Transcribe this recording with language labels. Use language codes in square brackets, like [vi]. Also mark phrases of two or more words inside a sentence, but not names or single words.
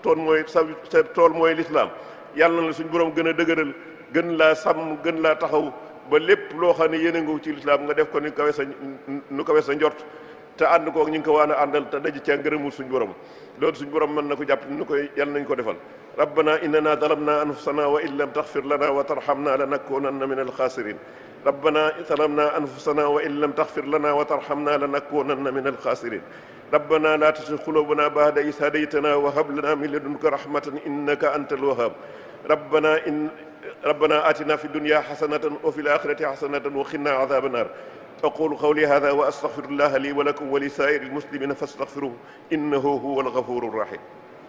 [wo] tool mooy lislaam yàlla na la suñ borom gën a dëgëral gën laa sàmm gën laa taxaw ba lépp loo xam ne yéene nga ci lislaam nga def ko nu kawe sa njort te ànd koog ñu ngi ko waan a àndal te daje ca ngërëmu suñ borom loolu suñ borom mën na ko jàpp nu koy yàlla nañ ko defal [ar] ربنا إننا ظلمنا أنفسنا وإن لم تغفر لنا وترحمنا لنكونن من الخاسرين ربنا ظلمنا أنفسنا وإن لم تغفر لنا وترحمنا لنكونن من الخاسرين ربنا لا تزغ قلوبنا بعد إذ هديتنا وهب لنا من لدنك رحمة إنك أنت الوهاب rabbana آتنا في الدنيا حسنة وفي الآخرة حسنة وقنا عذاب النار أقول قولي هذا وأستغفر الله لي ولكم ولسائر المسلمين فاستغفروه إنه هو الغفور الرحيم.